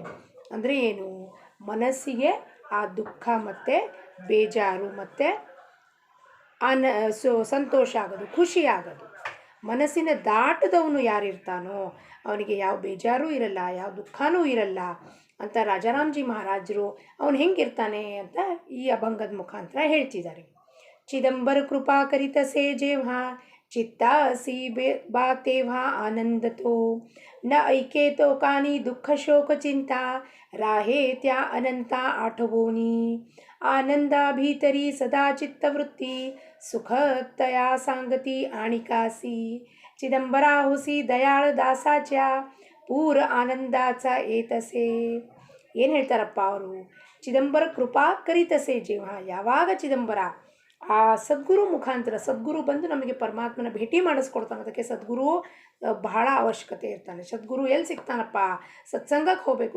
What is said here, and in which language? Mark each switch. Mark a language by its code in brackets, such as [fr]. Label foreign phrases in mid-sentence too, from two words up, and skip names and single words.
[kn] ಅಂದರೆ ಏನು, ಮನಸ್ಸಿಗೆ ಆ ದುಃಖ ಮತ್ತು ಬೇಜಾರು ಮತ್ತು ಸಂತೋಷ ಆಗೋದು, ಖುಷಿ ಆಗೋದು. ಮನಸ್ಸಿನ ದಾಟದವನು ಯಾರಿರ್ತಾನೋ ಅವನಿಗೆ ಯಾವ ಬೇಜಾರೂ ಇರಲ್ಲ, ಯಾವ ದುಃಖನೂ ಇರಲ್ಲ ಅಂತ ರಾಜಾರಾಮ್ಜಿ ಮಹಾರಾಜರು ಅವನು ಹೆಂಗಿರ್ತಾನೆ ಅಂತ ಈ ಅಭಂಗದ ಮುಖಾಂತರ ಹೇಳ್ತಿದ್ದಾರೆ. [mr] चिदंबर कृपा करित से जेव्हा चित्ता असी बा तेव्हा आनंद तो न ऐके तो कानी दुःख शोक चिंता राहे त्या अनंता आठवोनी आनंदा भीतरी सदा चित्तवृत्ती सुख तया सांगती आणिकासी चिदंबरा होसी दयाळ दासाच्या पूर आनंदाचा ಏತಸೆ. [kn] ಏನು ಹೇಳ್ತಾರಪ್ಪ ಅವರು, [mr] चिदंबर कृपा करितसे जीव, [kn] ಯಾವಾಗ ಚಿದಂಬರ ಆ ಸದ್ಗುರು ಮುಖಾಂತರ, ಸದ್ಗುರು ಬಂದು ನಮಗೆ ಪರಮಾತ್ಮನ ಭೇಟಿ ಮಾಡಿಸ್ಕೊಡ್ತಾನೆ. ಅದಕ್ಕೆ ಸದ್ಗುರು ಬಹಳ ಅವಶ್ಯಕತೆ ಇರ್ತಾನೆ. ಸದ್ಗುರು ಎಲ್ಲಿ ಸಿಗ್ತಾನಪ್ಪ, ಸತ್ಸಂಗಕ್ಕೆ ಹೋಗಬೇಕು.